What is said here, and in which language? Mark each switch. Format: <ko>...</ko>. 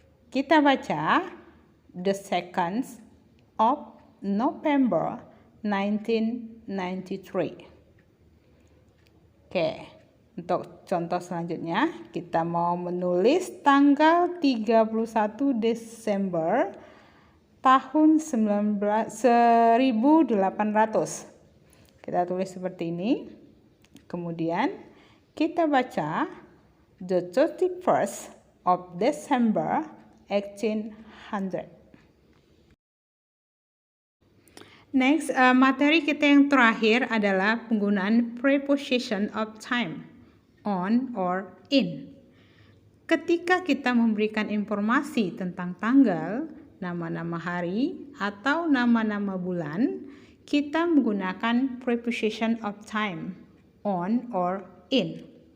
<id>Kita baca</id> <en>the 2nd of November 1993.</en> <id>Oke, untuk contoh selanjutnya kita mau menulis tanggal 31 Desember tahun 1800. Kita tulis seperti ini. Kemudian kita baca</id> <en>the 31st of December 1800.</en> <id>Next, materi kita yang terakhir adalah penggunaan preposition of time, on or in. Ketika kita memberikan informasi tentang tanggal, nama-nama hari, atau nama-nama bulan, kita menggunakan preposition of time, on or in.</id>